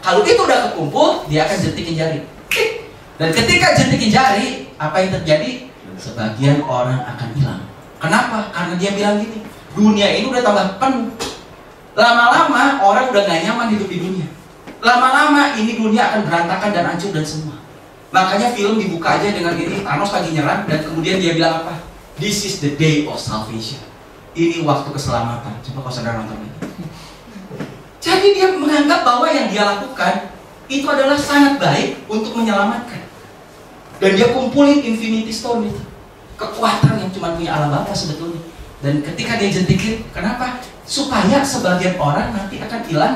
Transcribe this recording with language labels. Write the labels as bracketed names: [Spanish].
[Indonesian] Kalau itu udah kekumpul, dia akan jentikin jari. Dan ketika jentikin jari, apa yang terjadi? Sebagian orang akan hilang. Kenapa? Karena dia bilang gini, dunia ini udah tambah penuh. Lama-lama orang udah gak nyaman hidup di dunia. Lama-lama ini dunia akan berantakan dan hancur dan semua. Makanya film dibuka aja dengan ini, Thanos lagi nyerang dan kemudian dia bilang apa? [English] This is the day of salvation. [Indonesian] Ini waktu keselamatan. Coba kalau saudara nonton ini. Jadi dia menganggap bahwa yang dia lakukan itu adalah sangat baik untuk menyelamatkan. Dan dia kumpulin Infinity Stone itu. Kekuatan yang cuma punya Allah Bapa sebetulnya. Dan ketika dia jentikin, kenapa? Supaya sebagian orang nanti akan hilang.